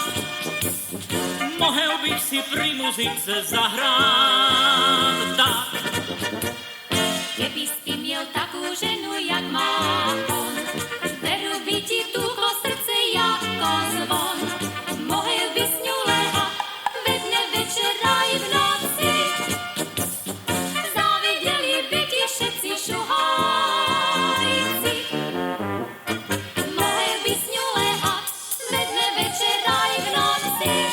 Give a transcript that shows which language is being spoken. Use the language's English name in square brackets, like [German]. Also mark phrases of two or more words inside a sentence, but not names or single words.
[Czech] Mohl bych si pri muzice zahrát tak. [Slovak] Keby si měl takú ženu, jak má on, veru by ti túklo srdce jako zvon. [Czech] Mohl by s ňou léhat ve dne, večer aj v noci. [Slovak] Záviděli by ti všetci šuhajci. [Czech] Mohl by s ňou léhat ve dne, večer aj v noci.